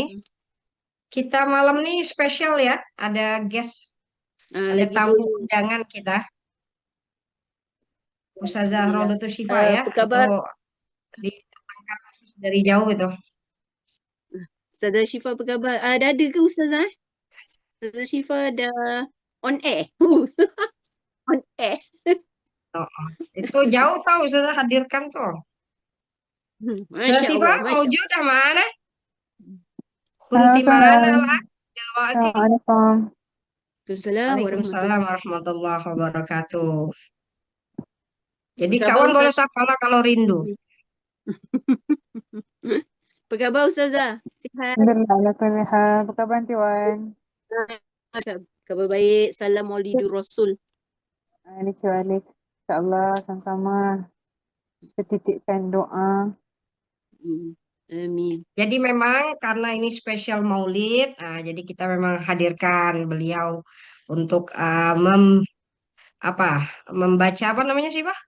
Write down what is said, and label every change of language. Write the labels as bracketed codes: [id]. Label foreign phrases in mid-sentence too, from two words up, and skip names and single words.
[ms] Kita malam nih spesial ya, ada guest, ada Lagi tamu dulu. undangan kita, Ustazah Alhamdulillah. Rodatul Syifa ya, Apa itu kabar? didatangkan khusus dari jauh itu. Ustazah Syifa apa khabar? Dah ada ke Ustazah? Ustazah Syifa dah [en] on air. On air. [ms] Oh, itu jauh tahu Ustazah hadirkan tuh. Ustazah Masya Syifa, Allah, Masya mewujud dah mana? Halo, Kunti mana Salam. lah? Jalwati. Assalamualaikum. Allah. Waalaikumsalam Warahmatullahi. [ar] ورحمة الله وبركاته. [ms] Apa Jadi khabar kawan boleh Ustazah? sapa lah kalau rindu. Apa khabar Ustazah? Sihat? [ar] الحمد لله، على كل حال. [ms] Apa khabar, Aunty Wan? Kabar baik. Salam Maulidur Rasul. Alik. InsyaAllah, sama-sama. Kita titipkan doa. Hmm, Amin. [id] Jadi memang karena ini spesial Maulid, jadi kita memang hadirkan beliau untuk apa membaca apa namanya sih Pak?